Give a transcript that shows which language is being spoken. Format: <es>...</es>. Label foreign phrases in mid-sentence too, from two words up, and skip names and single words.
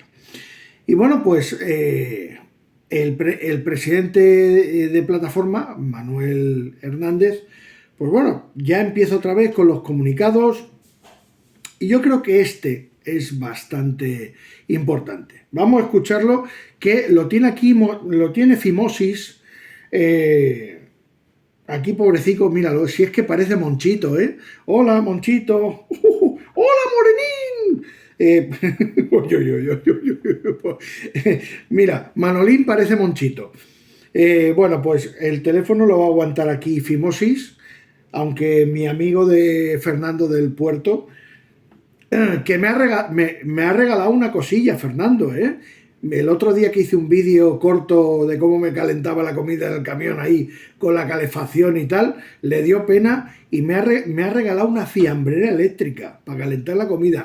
<es>Y bueno, pues el presidente de plataforma, Manuel Hernández, pues bueno, ya empieza otra vez con los comunicados y yo creo que este es bastante importante. Vamos a escucharlo, que lo tiene aquí, lo tiene Fimosis. Aquí, pobrecito, míralo, si es que parece Monchito, ¿eh? Hola, Monchito. Hola, Morenín. Oy, oy, oy, oy, oy, oy. Mira, Manolín parece Monchito. Bueno, pues el teléfono lo va a aguantar aquí Fimosis, aunque mi amigo de Fernando del Puerto, que me ha regalado una cosilla, Fernando, ¿eh? El otro día que hice un vídeo corto de cómo me calentaba la comida en el camión ahí con la calefacción y tal, le dio pena y me ha regalado una fiambrera eléctrica para calentar la comida.</es>